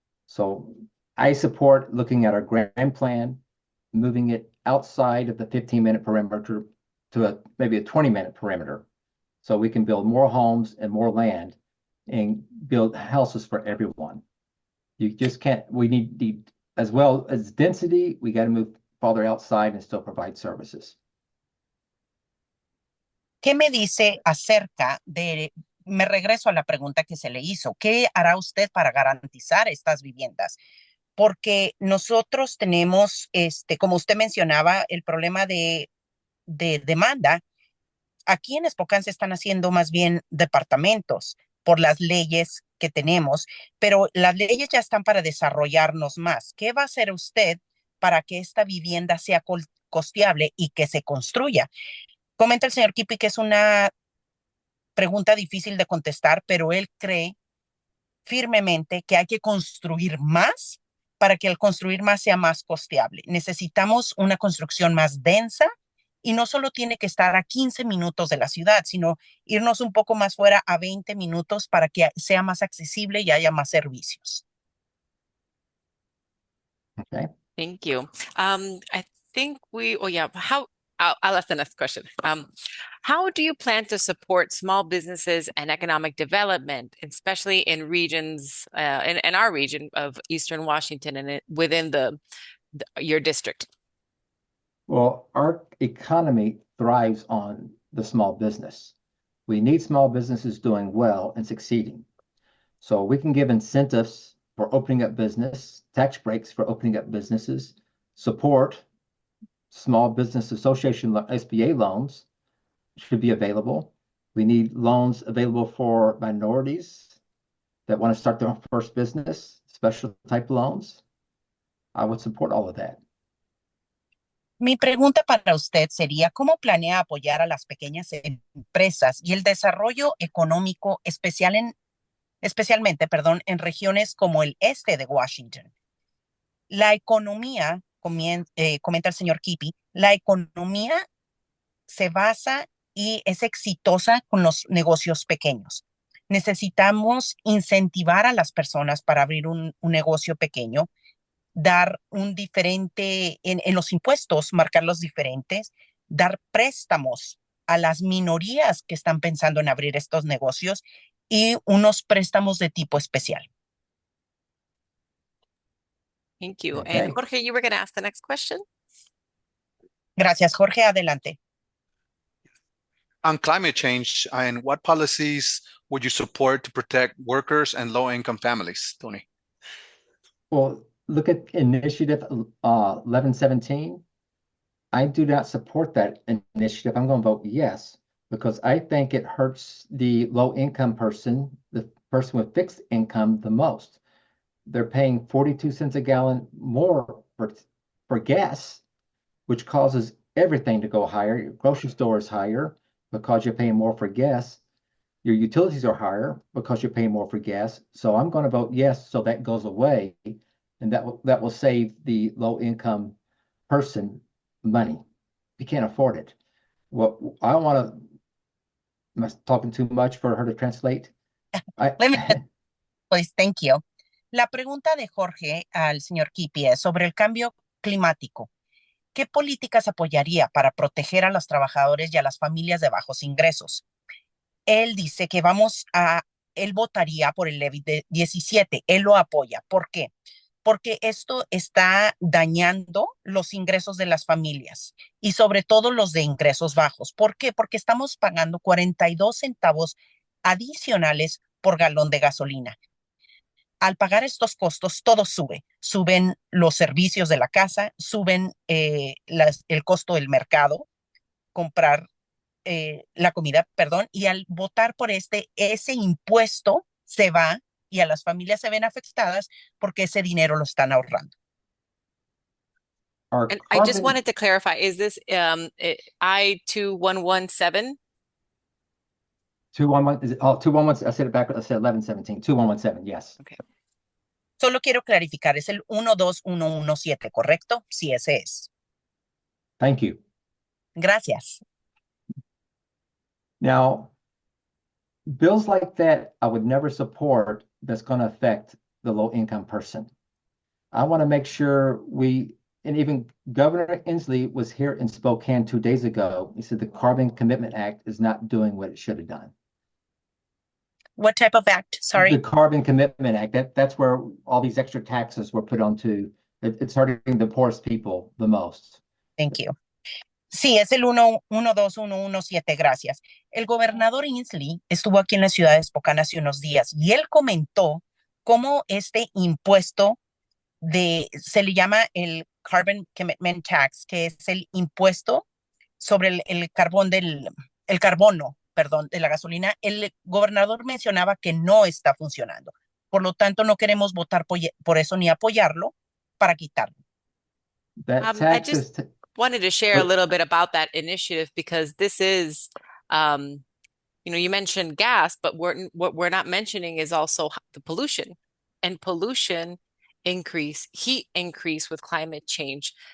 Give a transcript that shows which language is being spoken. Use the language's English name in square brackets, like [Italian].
[English] So I support looking at our grand plan, moving it outside of the 15-minute perimeter to maybe a 20-minute perimeter, so we can build more homes and more land and build houses for everyone. You just can't, we need as well as density, we got to move farther outside and still provide services. [Spanish] ¿Qué me dice acerca de, me regreso a la pregunta que se le hizo, ¿qué hará usted para garantizar estas viviendas? Porque nosotros tenemos, como usted mencionaba, el problema de demanda. Aquí en Spokane se están haciendo más bien departamentos por las leyes que tenemos, pero las leyes ya están para desarrollarnos más. ¿Qué va a hacer usted para que esta vivienda sea costeable y que se construya? Comenta el señor Kiepe que es una pregunta difícil de contestar, pero él cree firmemente que hay que construir más para que al construir más sea más costeable. Necesitamos una construcción más densa y no solo tiene que estar a 15 minutos de la ciudad, sino irnos un poco más fuera a 20 minutos para que sea más accesible y haya más servicios. [English] Okay. Thank you. I think I'll ask the next question. How do you plan to support small businesses and economic development, especially in regions, in our region of Eastern Washington and within your district? Well, our economy thrives on the small business. We need small businesses doing well and succeeding. So we can give incentives for opening up business, tax breaks for opening up businesses, support. Small Business Association SBA loans should be available. We need loans available for minorities that want to start their first business, special type loans. I would support all of that. [Spanish] Mi pregunta para usted sería, ¿cómo planea apoyar a las pequeñas empresas y el desarrollo económico especialmente, en regiones como el este de Washington? La economía, comenta el señor Kiepe, la economía se basa y es exitosa con los negocios pequeños. Necesitamos incentivar a las personas para abrir un negocio pequeño, dar un diferente, en los impuestos, marcarlos diferentes, dar préstamos a las minorías que están pensando en abrir estos negocios y unos préstamos de tipo especial. [English] Thank you. Okay. And Jorge, you were going to ask the next question? [Spanish] Gracias, Jorge. Adelante. [English] On climate change, and what policies would you support to protect workers and low-income families, Tony? Well, look at initiative 1117. I do not support that initiative. I'm going to vote yes because I think it hurts the low-income person, the person with fixed income, the most. They're paying 42 cents a gallon more for gas, which causes everything to go higher. Your grocery store is higher because you're paying more for gas. Your utilities are higher because you're paying more for gas. So I'm going to vote yes, so that goes away, and that will save the low-income person money. You can't afford it. Well, I want to. Am I talking too much for her to translate? Let me, pues, thank you. [Spanish] La pregunta de Jorge al señor Kiepe es sobre el cambio climático. ¿Qué políticas apoyaría para proteger a los trabajadores y a las familias de bajos ingresos? Él dice que él votaría por el levy de 17, él lo apoya. ¿Por qué? Porque esto está dañando los ingresos de las familias y sobre todo los de ingresos bajos. ¿Por qué? Porque estamos pagando 42 centavos adicionales por galón de gasolina. Al pagar estos costos, todo sube. Suben los servicios de la casa, suben el costo del mercado, comprar la comida, perdón, y al votar por ese impuesto se va y a las familias se ven afectadas porque ese dinero lo están ahorrando. [English] And I just wanted to clarify, is this I-2117? 211, is it, 211, I said it backwards, I said 1117, 2117, yes. Okay. [Spanish] Solo quiero clarificar, es el 12117, ¿correcto? Sí, ese es. [English] Thank you. [Spanish] Gracias. [English] Now, bills like that, I would never support that's going to affect the low-income person. I want to make sure and even Governor Inslee was here in Spokane 2 days ago. He said the Carbon Commitment Act is not doing what it should have done. What type of act? Sorry. The Carbon Commitment Act, that's where all these extra taxes were put onto. It's hurting the poorest people the most. Thank you. [Spanish] Sí, es el 12117, gracias. El gobernador Inslee estuvo aquí en la ciudad de Spokane hace unos días y él comentó cómo este impuesto se le llama el Carbon Commitment Tax, que es el impuesto sobre el carbono, perdón, de la gasolina. El gobernador mencionaba que no está funcionando. Por lo tanto, no queremos votar por eso ni apoyarlo para quitarlo. [English] I just wanted to share a little bit about that initiative because this is, you mentioned gas, but what we're not mentioning is also the pollution and pollution increase, heat increase with climate change.